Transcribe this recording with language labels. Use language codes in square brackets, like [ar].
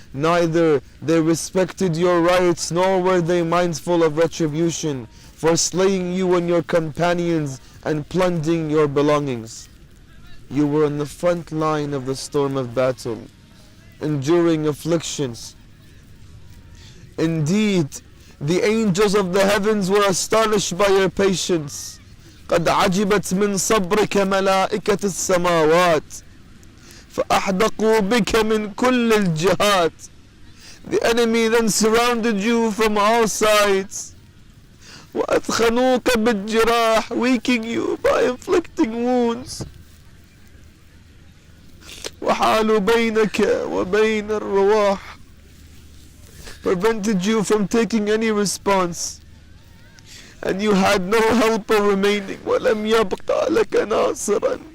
[en] Neither they respected your rights, nor were they mindful of retribution for slaying you and your companions and plundering your belongings. You were in the front line of the storm of battle, enduring afflictions. Indeed, the angels of the heavens were astonished by your patience. [ar] قد عجبت من صبرك ملائكة السماوات فأحدقوا بك من كل الجهات. [en] The enemy then surrounded you from all sides. [ar] وأثخنوك بالجراح, [en] weakening you by inflicting wounds. [ar] وحالوا بينك وبين الرواح, [en] prevented you from taking any response, and you had no helper remaining. [ar] وَلَمْ يَبْقَ لَكَ نَاصِرًا,